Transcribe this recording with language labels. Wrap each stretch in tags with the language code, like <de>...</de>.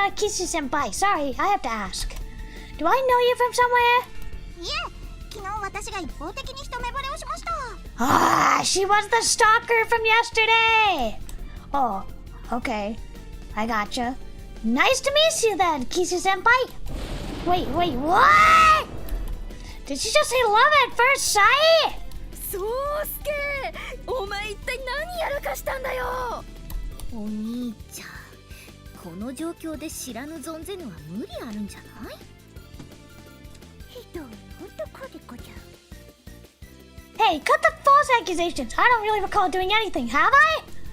<en>Kisu-senpai, sorry, I have to ask. Do I know you from somewhere?</en> <ja>いえ、昨日私が一方的に一目惚れをしました。</ja> <en>She was the stalker from yesterday! Oh, okay. I gotcha. Nice to meet you then, Kisu-senpai. Wait, what? Did she just say love at first sight?</en> <ja>そうすけ、お前一体何やらかしたんだよ。お兄ちゃん、この状況で知らぬ存ぜぬは無理あるんじゃない？ひどい男でござる。</ja> <en>Hey, cut the false accusations. I don't really recall doing anything, have I?</en>